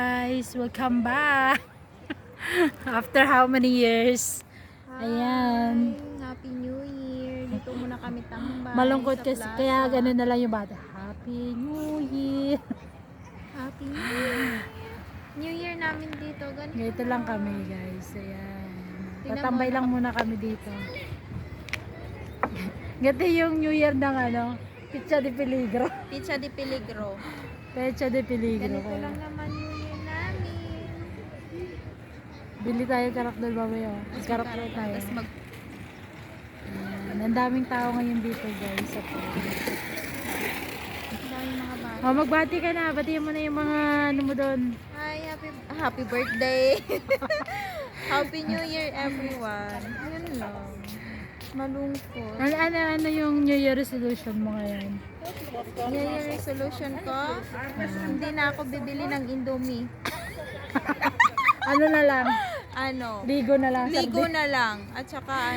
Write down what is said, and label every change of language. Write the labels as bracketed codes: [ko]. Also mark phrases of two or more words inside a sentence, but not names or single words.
[en] guys, welcome back. After how many years? [tl] Ayan. [en] Happy New Year. [tl] Dito muna kami tambay. Malungkot sa kasi, plaza. kaya ganun na lang yung bata. [en] Happy New Year. Happy New Year. New Year [tl] namin dito. Ganito lang kami guys. Ayan. Tingnan Tatambay mo, lang muna kami dito. Ganito yung [en] New Year [tl] ng Pizza de Peligro. Pizza de Peligro. Pizza de Peligro. Ganito Kaya. lang naman [en] New Year [tl] namin. Bili tayo karakdol mamaya. Karakdol tayo. Tapos Ayan. Ang daming tao ngayon dito guys. Sa daming mga bata. oh, magbati ka na. Batiin mo na yung mga ano mo doon. [en] Hi, happy birthday. Happy New Year everyone. [tl] Ayun lang. Malungkot. Ano yung [en] New Year resolution [tl] mo ngayon? [en] New Year resolution [tl] ko, hindi na ako bibili ng Indomie. Ano na lang? Ano? Ligo na lang. Ligo sardi. na lang. At saka